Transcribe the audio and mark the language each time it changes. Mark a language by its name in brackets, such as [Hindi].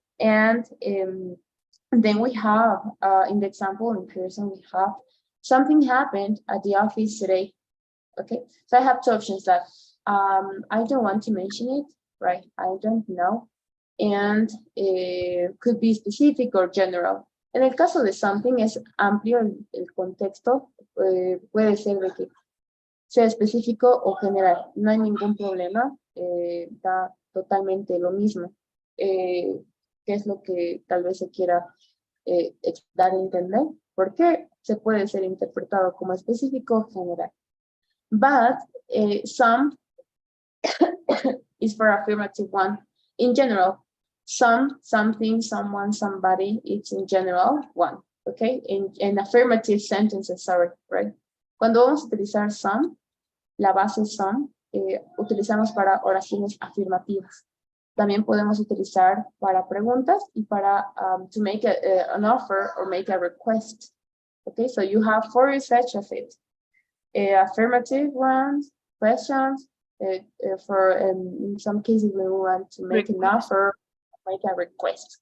[English] And then we have, in the example in person, we have something happened at the office today. Okay, so I have two options that I don't want to mention it, right? I don't know. And it could be specific or general. [Spanish] En el caso de something es amplio el contexto, puede ser de que sea específico o general, no hay ningún problema, da totalmente lo mismo. ¿Qué es lo que tal vez se quiera dar a entender? Porque se puede ser interpretado como específico o general. [English] But some is for affirmative one. In general, some, something, someone, somebody, it's in general one, okay? In affirmative sentences, sorry, right? [Spanish] Cuando vamos a utilizar some, la base some, utilizamos para oraciones afirmativas. También podemos utilizar para preguntas y para [English] to make an offer or make a request. Okay, so you have four such of it. Affirmative ones, questions, for in some cases we want to make an offer, make a request.